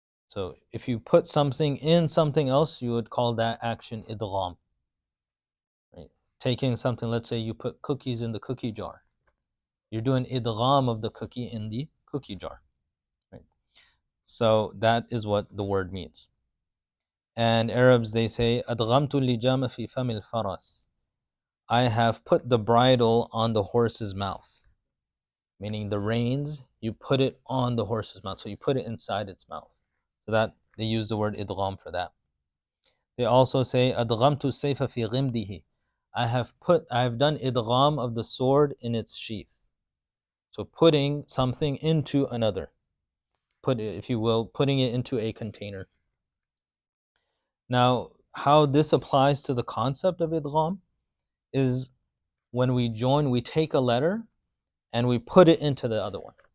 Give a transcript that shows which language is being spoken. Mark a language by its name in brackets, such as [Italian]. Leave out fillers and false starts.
[English] So if you put something in something else, you would call that action idghām. Right? Taking something, let's say you put cookies in the cookie jar. You're doing idghām of the cookie in the cookie jar. Right? So that is what the word means. And Arabs, they say, [Arabic] أدغمت اللجام في فم الفرس. [English] I have put the bridle on the horse's mouth. Meaning the reins, you put it on the horse's mouth. So you put it inside its mouth. So that they use the word idghām for that. They also say, [Arabic] أدغمت السيف في غمده. [English] I have done idghām of the sword in its sheath. So putting something into another. Put it, if you will, putting it into a container. Now, how this applies to the concept of idghām is when we join, we take a letter and we put it into the other one.